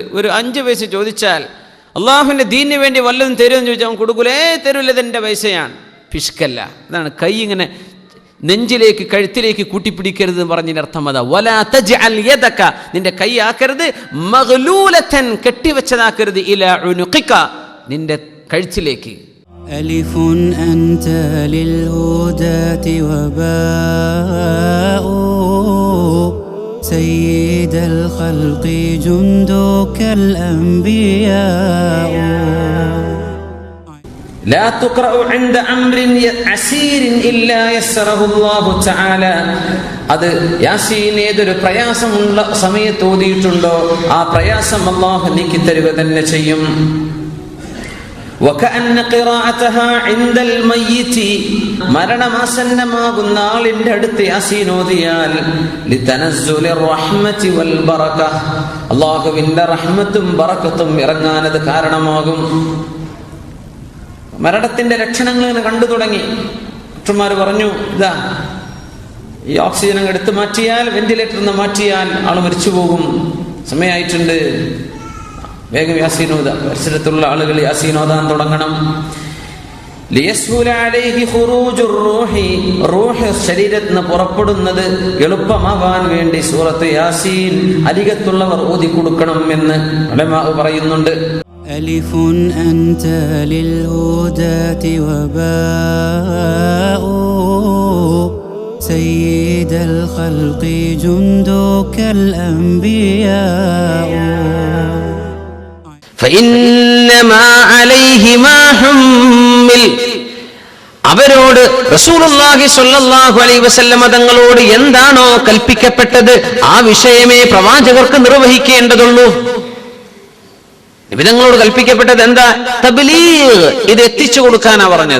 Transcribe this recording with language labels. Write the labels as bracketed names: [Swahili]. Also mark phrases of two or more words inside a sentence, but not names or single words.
[Malayalam] ഒരു 5 പൈസ ചോദിച്ചാൽ അള്ളാഹുവിന്റെ ദീനിന് വേണ്ടി വല്ലതും തരുമെന്ന് ചോദിച്ചാൽ അവൻ കൊടുക്കൂലേ, തരൂല്ല, ഇതെന്റെ പൈസയാണ്. പിഷ്കല്ല. അതാണ് കൈ ഇങ്ങനെ നെഞ്ചിലേക്ക് കഴുത്തിലേക്ക് കൂട്ടിപ്പിടിക്കരുത് എന്ന് പറഞ്ഞതിന്റെ അർത്ഥം അതാ. [Arabic] ولا تجعل يدك, [Malayalam] നിന്റെ കൈ ആക്കരുത്, മഗ്ലൂലതൻ കെട്ടിവെച്ചതാക്കരുത്, [Arabic] إلى عنقك, [Malayalam] നിന്റെ കഴുത്തിലേക്ക്. [Arabic] ألف أنت للهداة وباء سيد الخلق جندك الأنبياء. لا تقرأ عند أمر عسير إلا يسره الله تعالى. [Malayalam] അത് യാസീൻ ഏതൊരു പ്രയാസമുള്ള സമയത്ത് ഓതിയിട്ടുണ്ടോ ആ പ്രയാസം അല്ലാഹു നീക്കി തരുക തന്നെ ചെയ്യും. [Arabic] وكأن قراءتها عند الميت, [Malayalam] മരണമാസന്നമാകുന്ന ആളിന്റെ അടുത്ത് യാസീൻ ഓതിയാൽ [Arabic] لتنزل الرحمة والبركة, [Malayalam] അല്ലാഹുവിന്റെ റഹ്മത്തും ബറക്കത്തും ഇറങ്ങാനത് കാരണമാകും. മരണത്തിന്റെ ലക്ഷണങ്ങൾ ഇങ്ങനെ കണ്ടു തുടങ്ങി. ഡോക്ടർമാർ പറഞ്ഞു, ഇതാ ഈ ഓക്സിജൻ എടുത്തു മാറ്റിയാൽ, വെന്റിലേറ്ററിൽ നിന്ന് മാറ്റിയാൽ ആൾ മരിച്ചു പോകും, സമയമായിട്ടുണ്ട്, വേഗം യാസീൻ ഓതാ. പരിസരത്തുള്ള ആളുകൾ യാസീൻ ഓതാൻ തുടങ്ങണം. [Arabic] ليسهل عليه خروج الروح, [Malayalam] റൂഹ് ശരീരത്തിൽ നിന്ന് പുറപ്പെടുന്നത് എളുപ്പമാവാൻ വേണ്ടി സൂറത്ത് യാസീൻ അരികത്തുള്ളവർ ഓതി കൊടുക്കണം എന്ന് ഉലമാ പറയുന്നുണ്ട്. [Arabic] ألف أنت للهداة وباء سيد الخلق جندك الأنبياء فإنما عليه ما حمل. [Malayalam] അവരോട് റസൂലുള്ളാഹി [Arabic] صلى الله عليه وسلم [Malayalam] തങ്ങളോട് എന്താണോ കൽപ്പിക്കപ്പെട്ടത് ആ വിഷയമേ പ്രവാചകർക്ക് നിർവഹിക്കേണ്ടതുള്ളൂ. നബി തങ്ങളോട് കൽപ്പിക്കപ്പെട്ടത് എന്താ? തബ്ലീഗ്, ഇത് എത്തിച്ചു കൊടുക്കാനാ പറഞ്ഞത്.